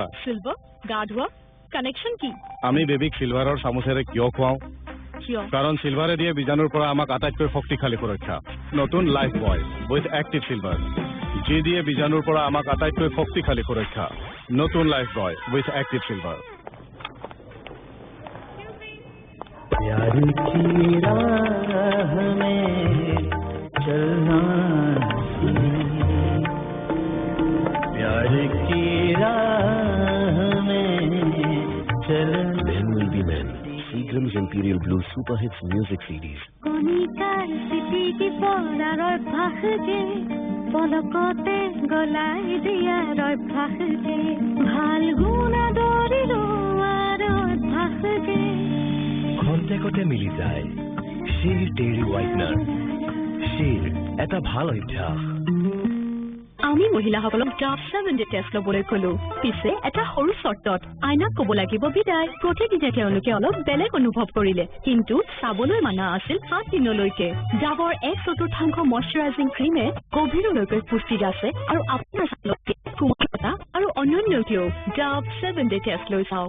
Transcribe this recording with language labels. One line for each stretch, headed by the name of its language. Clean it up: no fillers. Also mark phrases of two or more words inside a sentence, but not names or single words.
Assamese: সিলভাৰ গা ধোৱা কানেকশ্যন কি আমি বেবিক সিলভাৰৰ চামুচেৰে কিয় খুৱাওঁ কাৰণ সিলভাৰে দিয়ে বীজাণুৰ পৰা আমাক আটাইতকৈ শক্তিশালী সুৰক্ষা নতুন লাইফবয়
English: with active silver
Assamese: যি দিয়ে বীজাণুৰ পৰা আমাক আটাইতকৈ শক্তিশালী সুৰক্ষা নতুন লাইফবয়
English: with active silver
Hindi: प्यार की राह में चलना प्यार की राह में चलना
English: Men will be men. Seagram's Imperial Blue Super Hits Music CDs.
Assamese: পলকতে গলাই দিয়াৰ অভ্যাসকে ভাল গুণ আদৰি লোৱাৰ অভ্যাসকে খন্তেকতে মিলি যায় শিৰ ডেইৰী হোৱাইটনাৰ শিৰ এটা ভাল অভ্যাস আমি মহিলাসকলক ডাভ 7 ডে টেষ্ট ল'বলৈ ক'লো পিছে এটা সৰু চৰ্তত আইনাক ক'ব লাগিব বিদায় প্ৰতিদিনে তেওঁলোকে অলপ বেলেগ অনুভৱ কৰিলে কিন্তু চাবলৈ মানা আছিল 7 দিনলৈকে ডাভৰ 1/4 মইশ্চাৰাইজিং ক্ৰীমে গভীৰলৈকে পুষ্টি আছে আৰু আপোনাৰ ছালকে কোমলতা আৰু অন্যান্যকেও ডাভ 7 ডে টেষ্ট লৈ চাওক